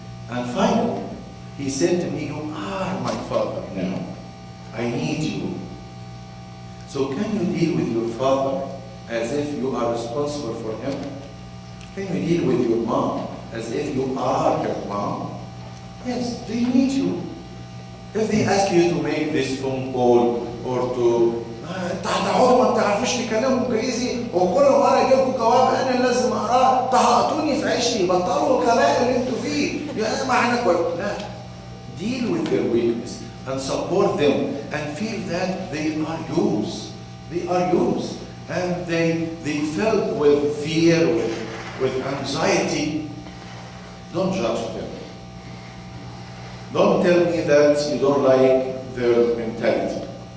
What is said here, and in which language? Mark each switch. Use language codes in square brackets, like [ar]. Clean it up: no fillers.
[en] And finally, he said to me, you are my father now. I need you. So can you deal with your father as if you are responsible for him? Can you deal with your mom as if you are her mom? Yes, they need you. If they ask you to make this phone call or to [ar] هتقعدوا ما بتعرفوش تكلموا انجليزي وكل مره يجيبكم جواب انا لازم اقراه طهقتوني في عيشتي بطلوا الغباء اللي انتوا فيه يا ما احنا لا. [en] Deal with their weakness and support them and feel that they are yours. They are yours. And they filled with fear, with anxiety. Don't judge them. Don't tell me that you don't like their mentality.